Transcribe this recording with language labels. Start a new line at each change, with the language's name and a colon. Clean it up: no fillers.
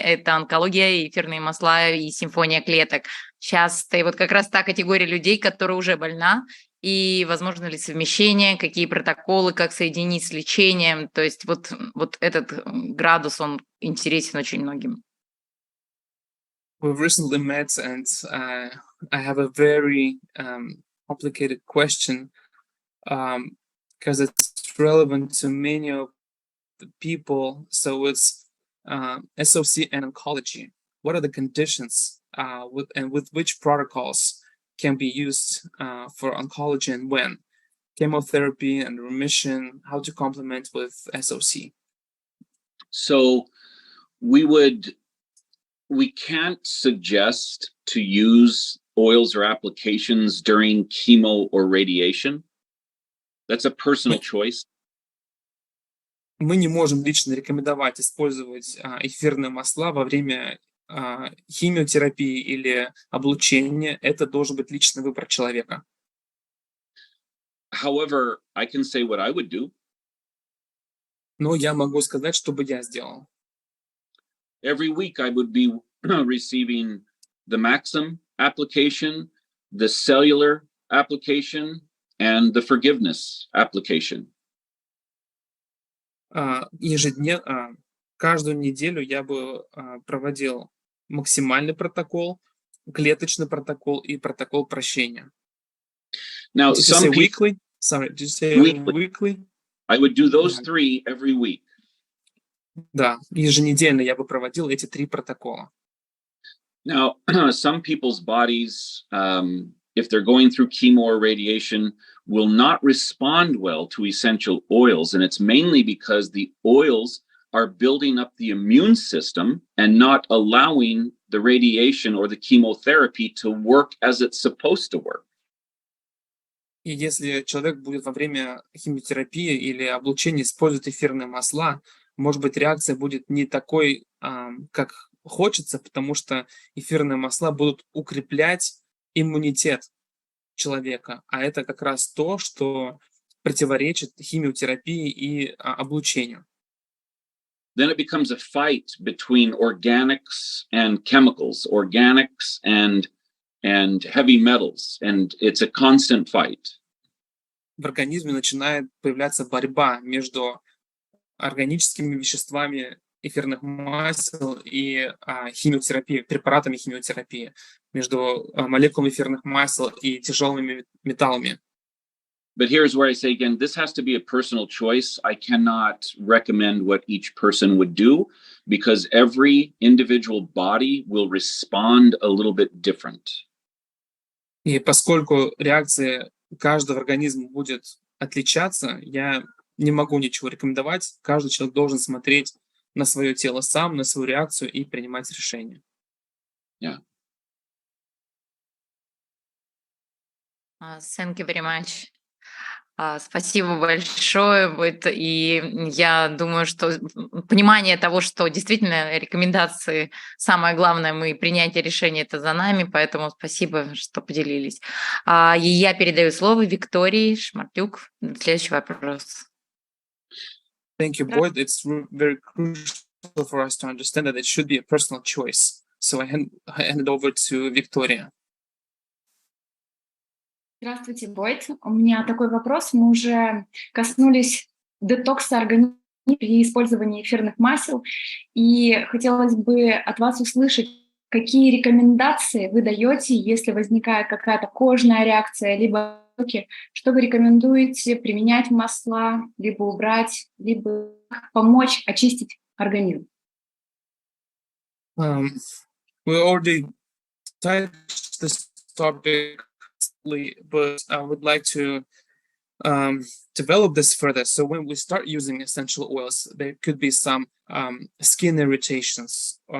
Russian: Это онкология, эфирные масла и симфония клеток. Сейчас ты вот как раз та категория людей, которая уже больна, и возможно ли совмещение, какие протоколы, как соединить с лечением. То есть вот этот градус, он интересен очень многим.
English: We've recently met, and I have a very complicated question because it's relevant to many of the people. So it's SOC and oncology. What are the conditions with which protocols can be used for oncology and when? Chemotherapy and remission, how to complement with SOC? So we can't suggest to use oils or applications during chemo or radiation. That's a personal choice.
Russian: Мы не можем лично рекомендовать использовать эфирные масла во время химиотерапии или облучения. Это должен быть личный выбор человека.
English: However, I can say what I would do.
Russian: Но я могу сказать, что бы я сделал.
English: Every week I would be receiving the Maxim application, the cellular application, and the forgiveness application.
Russian: Ежедневно, каждую неделю я бы проводил максимальный протокол, клеточный протокол и протокол прощения.
English: Now, Did you say weekly? Sorry, did you say weekly? I would do those three every week.
Russian: Да, еженедельно я бы проводил эти 3 протокола.
English: Now, some people's bodies, if they're going through chemo or radiation, will not respond well to essential oils. And it's mainly because the oils are building up the immune system and not allowing the radiation or the chemotherapy to work as it's supposed to work.
Russian: И если человек будет во время химиотерапии или облучения использовать эфирные масла, может быть, реакция будет не такой, как хочется, потому что эфирные масла будут укреплять иммунитет человека, а это как раз то, что противоречит химиотерапии и облучению.
English: Then it becomes a fight between organics and chemicals, organics and heavy metals, and it's a constant fight.
Russian: В организме начинает появляться борьба между органическими веществами эфирных масел и химиотерапией, препаратами химиотерапии, между молекулами эфирных масел и тяжелыми металлами.
English: But here's where I say again, this has to be a personal choice. I cannot recommend what each person would do because every individual body will respond a little bit different.
Russian: И поскольку реакция каждого организма будет отличаться, я не могу ничего рекомендовать. Каждый человек должен смотреть на свое тело сам, на свою реакцию и принимать решения.
English: Yeah. Thank you very much.
Russian: Спасибо большое. И я думаю, что понимание того, что действительно рекомендации, самое главное, принятие решения это за нами, поэтому спасибо, что поделились. И я передаю слово Виктории Шмартюк. Следующий вопрос.
English: Thank you, Boyd. It's very crucial for us to understand that it should be a personal choice. So I hand it over to Victoria.
Russian: Здравствуйте, Бойд. У меня такой вопрос. Мы уже коснулись детокса организма при использовании эфирных масел. И хотелось бы от вас услышать, какие рекомендации вы даете, если возникает какая-то кожная реакция, либо что вы рекомендуете применять масла, либо убрать, либо помочь очистить организм?
English: We already touched this topic, but I would like to develop this further. So when we start using essential oils, there could be some skin irritations.